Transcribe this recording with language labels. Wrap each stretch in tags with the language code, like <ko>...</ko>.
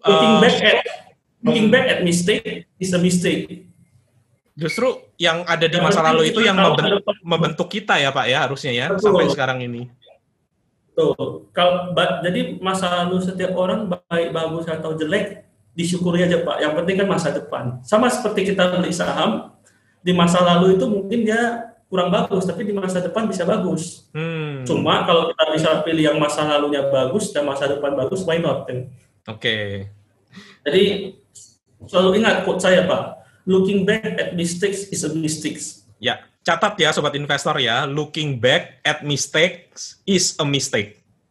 <en>looking back at mistake is a mistake.</en> <id>Justru yang ada di masa lalu itu yang membentuk kita ya, Pak ya, harusnya ya. Betul. Sampai sekarang ini. Tuh, jadi masa lalu setiap orang baik, bagus atau jelek disyukuri aja, Pak. Yang penting kan masa depan. Sama seperti kita beli saham, di masa lalu itu mungkin dia kurang bagus, tapi di masa depan bisa bagus. Cuma kalau kita bisa pilih yang masa lalunya bagus dan masa depan bagus,</id> <en>why not?</en> <id>Oke. Jadi selalu ingat quote saya, Pak.</id> <en>Looking back at mistakes is a mistake.</en> <id>Ya, catat ya Sobat Investor ya.</id> <en>Looking back at mistakes is a mistake.</en>